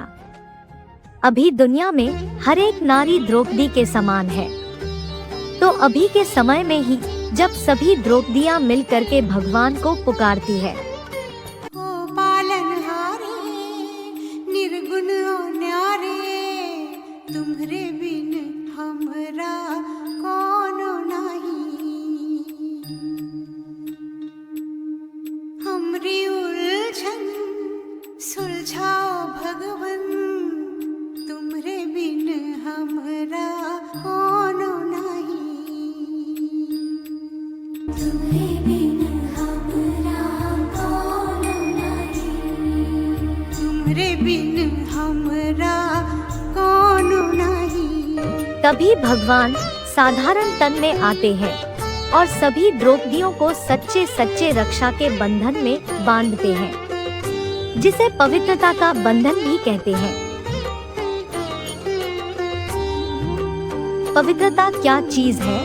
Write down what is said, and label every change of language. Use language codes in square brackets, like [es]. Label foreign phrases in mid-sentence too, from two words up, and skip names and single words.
[hi] अभी दुनिया में हर एक नारी द्रौपदी के समान है। तो अभी के समय में ही जब सभी द्रौपदियां मिल करके भगवान को पुकारती है, ओ पालनहारे निर्गुण और न्यारे, तुम्हरे बिन हमरा कौन नाही। हमरी उलझन सुलझाओ भगवन, तुम्हरे बिन हमरा कौन नाही। तुम्हरे बिन हमरा कौन नाही, तुम्हरे बिन हमरा कौन नाही। तभी भगवान साधारण तन में आते हैं और सभी द्रौपदियों को सच्चे सच्चे रक्षा के बंधन में बांधते हैं, जिसे पवित्रता का बंधन भी कहते हैं। पवित्रता क्या चीज है?